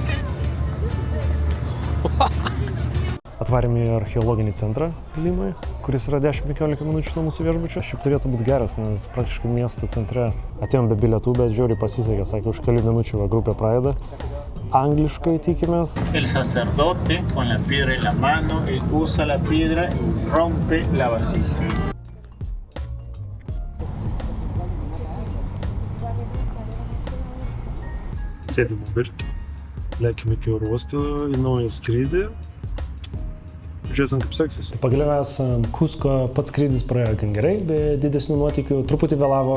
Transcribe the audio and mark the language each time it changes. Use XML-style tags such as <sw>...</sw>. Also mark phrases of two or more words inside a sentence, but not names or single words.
<lt>Atvarėm į archeologinį centrą Limoje, kuris yra 10-15 minučių nuo mūsų viešbučio. Šiaip turėtų būti geras, nes praktiškai miesto centre atėjom be bilietų, bet žiauriai pasisekė, sakė, už kelių minučių grupė pradeda. Angliškai tikimės.</lt> <es>El sacerdote con la piedra en la mano, él usa la piedra y rompe la vasija.</es> <lt>Sėdim mobilį, lėkim iki oro uosto į naują skrydį. Žiūrėsim, kaip seksis. Pagaliau esam Kusko, pats skrydis praėjo gan gerai, be didesnių nuotykių, truputį vėlavo.</lt>